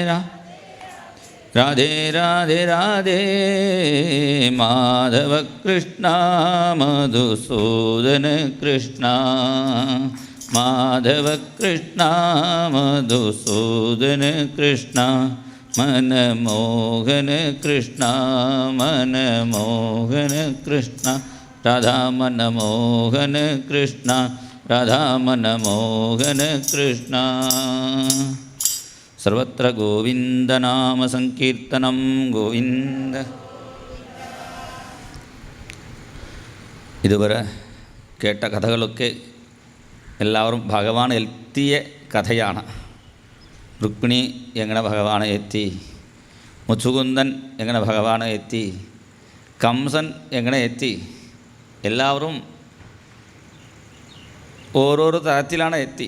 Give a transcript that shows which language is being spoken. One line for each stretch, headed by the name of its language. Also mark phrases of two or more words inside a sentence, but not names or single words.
Sanskrit: राधे राधे राधे, माधव कृष्णा मधुसूदन कृष्णा, माधव कृष्णा मधुसूदन कृष्णा, मनमोहन कृष्णा मनमोहन कृष्णा, राधा मनमोहन कृष्णा, राधा मनमोहन कृष्णा। सर्वत्र गोविन्दनाम संकीर्तनं गोविन्द।
Malayalam: ഇതുവരെ കേട്ട കഥകളൊക്കെ എല്ലാവരും ഭഗവാൻ എത്തിയ കഥയാണ്. രുക്മിണി എങ്ങനെ ഭഗവാനെ എത്തി, മുച്ചുകുന്ദൻ എങ്ങനെ ഭഗവാനെ എത്തി, കംസൻ എങ്ങനെ എത്തി, എല്ലാവരും ഓരോരോ തരത്തിലാണ് എത്തി.